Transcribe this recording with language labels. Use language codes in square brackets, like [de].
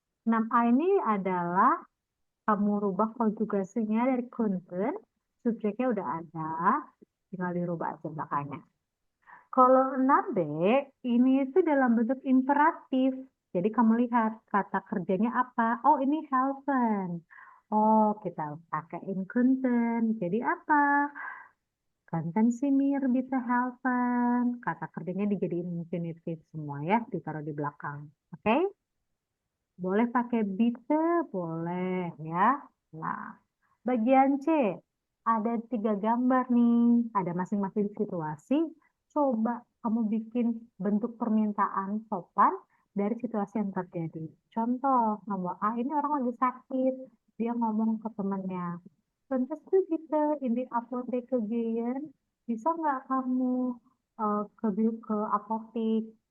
[id] 6A ini adalah kamu rubah konjugasinya dari könnten, subjeknya udah ada, tinggal dirubah aja belakangnya. Kalau 6B, ini itu dalam bentuk imperatif. Jadi kamu lihat kata kerjanya apa. Oh, ini helfen. Oh, kita pakaiin könnten. Jadi apa? [de] Könnten Sie mir bitte helfen? [id] Kata kerjanya dijadiin infinitif semua ya, ditaruh di belakang. Oke? Boleh pakai bitte, boleh ya. Nah, bagian C, ada 3 gambar nih. Ada masing-masing situasi. Coba kamu bikin bentuk permintaan sopan dari situasi yang terjadi. Contoh, nomor A ini orang lagi sakit. Dia ngomong ke temannya, [de] "Könntest du bitte in die Apotheke gehen? [id] Bisa nggak kamu ke apotik?"